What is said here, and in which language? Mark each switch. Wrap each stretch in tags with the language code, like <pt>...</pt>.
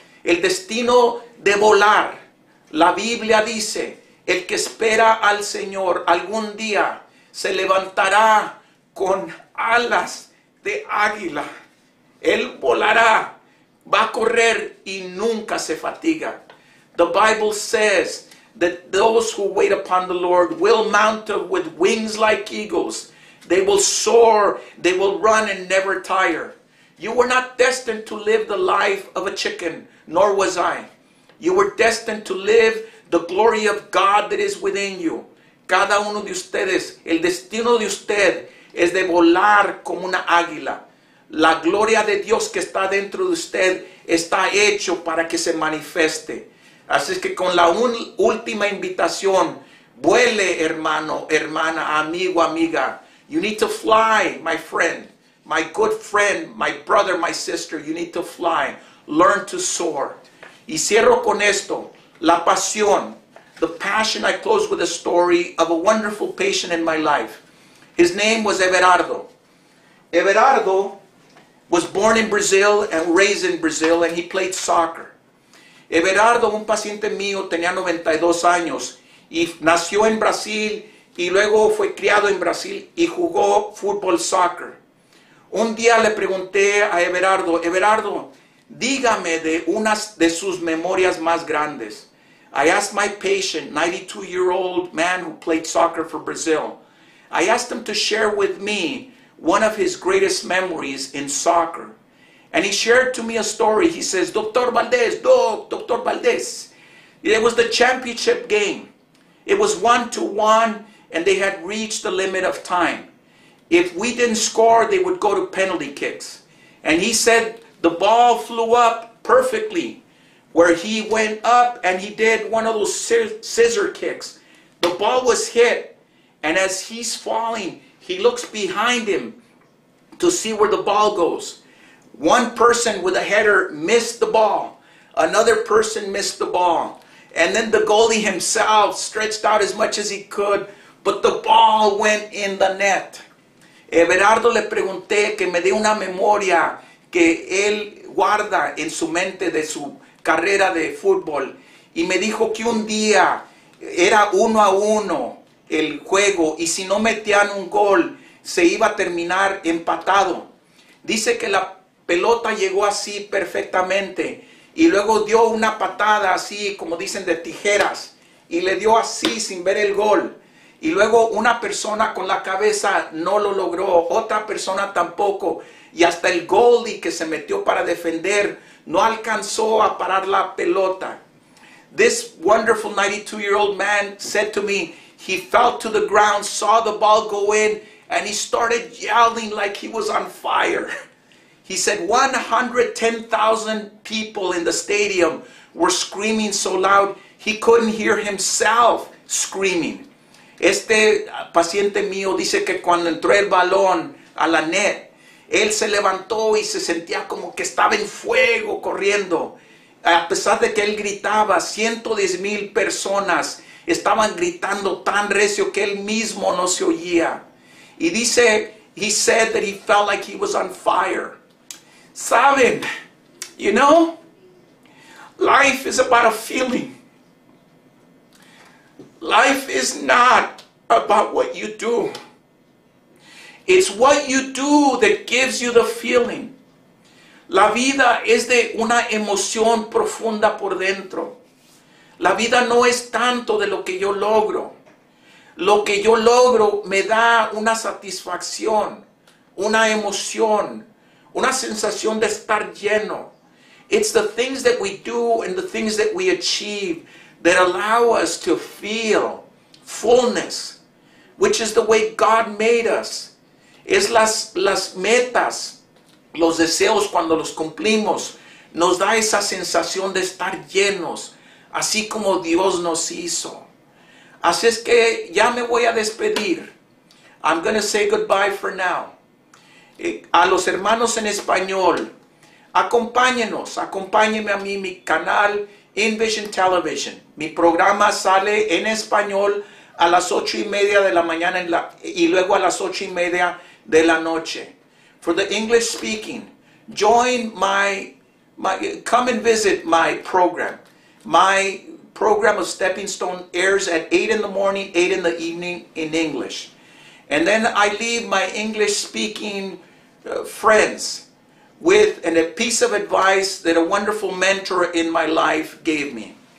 <es>el destino de volar. La Biblia dice, el que espera al Señor algún día se levantará con alas de águila. Él volará, va a correr y nunca se fatiga.</es> <en>The Bible says that those who wait upon the Lord will mount up with wings like eagles. They will soar, they will run and never tire. You were not destined to live the life of a chicken, nor was I. You were destined to live the glory of God that is within you.</en> <es>Cada uno de ustedes, el destino de usted es de volar como una águila. La gloria de Dios que está dentro de usted está hecho para que se manifieste. Así es que con la última invitación, vuele, hermano, hermana, amigo, amiga.</es> <en>You need to fly, my friend, my good friend, my brother, my sister. You need to fly. Learn to soar.</en> <es>Y cierro con esto, la pasión.</es> <en>The passion, I close with a story of a wonderful patient in my life. His name was Everardo. Everardo was born in Brazil and raised in Brazil, and he played soccer.</en> <es>Everardo, un paciente mío, tenía 92 años y nació en Brasil y luego fue criado en Brasil y jugó fútbol, soccer. Un día le pregunté a Everardo, Everardo, dígame de unas de sus memorias más grandes.</es> <en>I asked my patient, 92-year-old man who played soccer for Brazil, I asked him to share with me one of his greatest memories in soccer. And he shared to me a story. He says, Dr. Valdez, Dr. Valdez. It was the championship game. It was 1-1, and they had reached the limit of time. If we didn't score, they would go to penalty kicks. And he said the ball flew up perfectly, where he went up and he did one of those scissor kicks. The ball was hit, and as he's falling, he looks behind him to see where the ball goes. One person with a header missed the ball. Another person missed the ball. And then the goalie himself stretched out as much as he could, but the ball went in the net.</en> <es>Everardo le pregunté que me dé una memoria que él guarda en su mente de su carrera de fútbol. Y me dijo que un día era 1-1 el juego y si no metían un gol se iba a terminar empatado. Dice que la pelota llegó así perfectamente y luego dio una patada así como dicen de tijeras y le dio así sin ver el gol y luego una persona con la cabeza no lo logró, otra persona tampoco y hasta el goalie que se metió para defender no alcanzó a parar la pelota.</es> <en>This wonderful 92-year-old man said to me, he fell to the ground, saw the ball go in, and he started yelling like he was on fire. He said 110,000 people in the stadium were screaming so loud he couldn't hear himself screaming.</en> <es>Este paciente mío dice que cuando entró el balón a la net, él se levantó y se sentía como que estaba en fuego corriendo. A pesar de que él gritaba, 110,000 personas estaban gritando tan recio que él mismo no se oía. Y dice,</es> <en>he said that he felt like he was on fire.</en> <es>Saben,</es> <en>you know, life is about a feeling. Life is not about what you do. It's what you do that gives you the feeling.</en> <es>La vida es de una emoción profunda por dentro. La vida no es tanto de lo que yo logro. Lo que yo logro me da una satisfacción, una emoción, una sensación de estar lleno.</es> <en>It's the things that we do and the things that we achieve that allow us to feel fullness, which is the way God made us.</en> <es>Es las metas, los deseos cuando los cumplimos, nos da esa sensación de estar llenos, así como Dios nos hizo. Así es que ya me voy a despedir.</es> <en>I'm going to say goodbye for now.</en> <es>A los hermanos en español, acompáñenme a mí, mi canal InVision Television. Mi programa sale en español a las 8:30 de la mañana y luego a las 8:30 de la noche.</es> <en>For the English speaking, join my come and visit my program. My program of Stepping Stone airs at 8 in the morning, 8 in the evening in English. And then I leave my English-speaking friends with a piece of advice that a wonderful mentor in my life gave me.</en>